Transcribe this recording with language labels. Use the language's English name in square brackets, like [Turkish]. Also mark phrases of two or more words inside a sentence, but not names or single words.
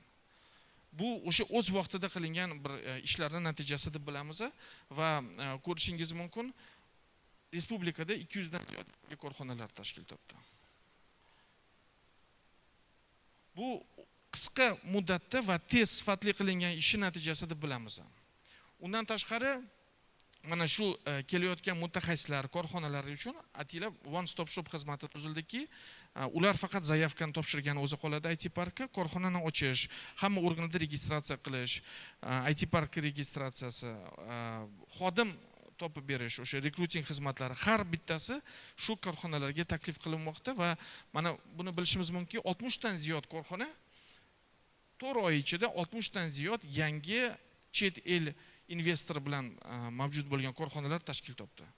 [Uzbek] Bu o'sha o'z vaqtida qilingan bir ishlarning natijasi deb bilamiz va ko'rishingiz mumkin, respublikada 200 dan ziyod korxonalar tashkil topdi. Bu qisqa muddatda va tez sifatli qilingan ish natijasi deb bilamiz. Undan tashqari mana shu kelayotgan mutaxassislar, korxonalar uchun atilab [English] one stop shop [Uzbek] xizmati tuzildiki, ular faqat zaявканы topshirgani o'zi qoladi IT parkka, korxonani ochish, hamma organlarda registratsiya qilish, IT park registratsiyasi, xodim topib berish, o'sha rekruting xizmatlari har bittasi shu korxonalarga taklif qilinmoqda va mana buni bilishimiz mumkinki, 60 dan ziyod korxona 4 oy ichida 60 dan ziyod yangi chet el investor bilan mavjud bo'lgan korxonalar tashkil topdi.